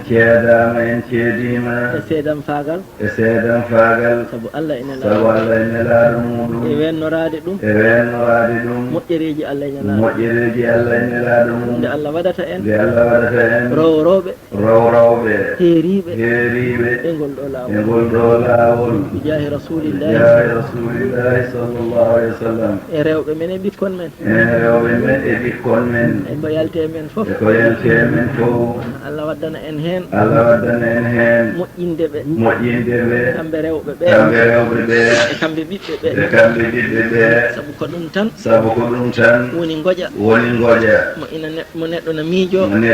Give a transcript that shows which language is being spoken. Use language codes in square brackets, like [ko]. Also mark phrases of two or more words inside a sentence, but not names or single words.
[ff] e seedam faagal sabu Allah ene laaɗo muɗum e wennorade ɗum moƴƴereji Allah ene laaɗo mum nde Allah waɗata en rowrowɓe heeriɓe e ngol ɗo laawol [ar] بجاه رسول الله صلى الله عليه وسلم [ff] e rewɓe men e ɓikkon men e ko yalte men fof Allah waddana en hen moƴƴindeɓe kamɓe rewɓe ɓe e kamɓe ɓiɓɓe ɓe sabu ko ɗum tan woni ngoƴa mo neɗɗo no miijo